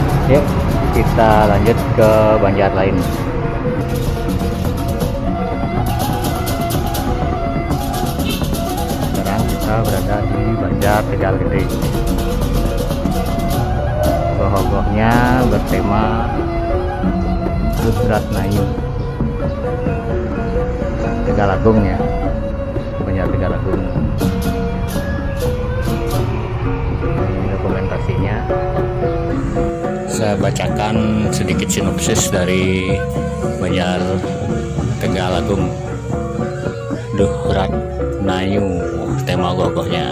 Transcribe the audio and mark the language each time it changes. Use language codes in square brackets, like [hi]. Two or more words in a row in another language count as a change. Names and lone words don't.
[id] Yuk kita lanjut ke Banjar lain. Sekarang kita berada di Banjar Tegal Gede. Goh-gohnya bertema Rudratnayu Tegalagung ya, Banjar Tegalagung. Ini dokumentasinya. Saya bacakan sedikit sinopsis dari Banjar Tegalagung. Rudratnayu tema gogohnya.